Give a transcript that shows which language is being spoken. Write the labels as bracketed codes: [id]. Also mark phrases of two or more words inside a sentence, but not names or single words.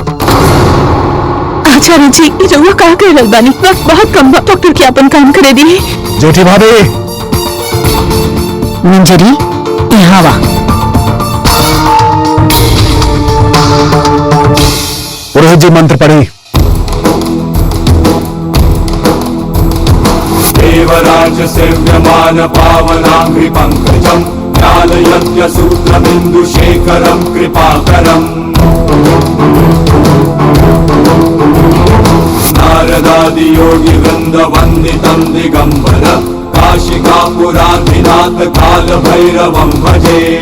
[bho] आचार्य जी, रहुआ का कर रहल बानी? वक्त बहुत कम बा, डॉक्टर के अपन काम करे दी। जेठी भाभी, मंजरी यहाँ वा। पुरोहित जी मंत्र पढ़ी। [sa] देवराज सेव्यमान पावनांघ्रि पंकजम ज्ञानयज्ञ सूत्रबिंदु शेखरम कृपाकरम। नारदादि योगी वृंद वंदितम दिगंबर काशिकापुराधिनाथ काल भैरवं भजे।